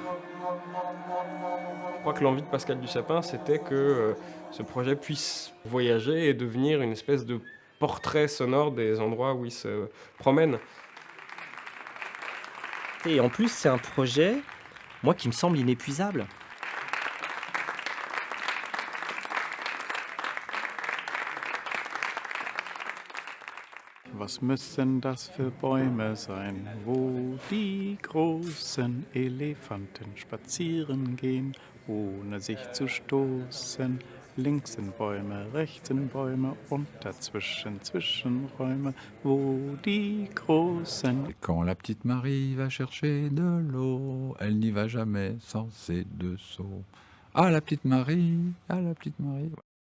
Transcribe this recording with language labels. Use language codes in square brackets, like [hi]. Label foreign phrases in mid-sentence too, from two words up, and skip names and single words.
[fr] Je crois que l'envie de Pascal Duzapin, c'était que ce projet puisse voyager et devenir une espèce de portrait sonore des endroits où il se promène. Et en plus, c'est un projet, moi, qui me semble inépuisable. [de] Was müssen das für Bäume sein, wo die großen Elefanten spazieren gehen, ohne sich zu stoßen? Links sind Bäume, rechts sind Bäume und dazwischen Zwischenräume, wo die großen... [fr] Et quand la petite Marie va chercher de l'eau, elle n'y va jamais sans ses deux seaux. Ah, la petite Marie, ah, la petite Marie.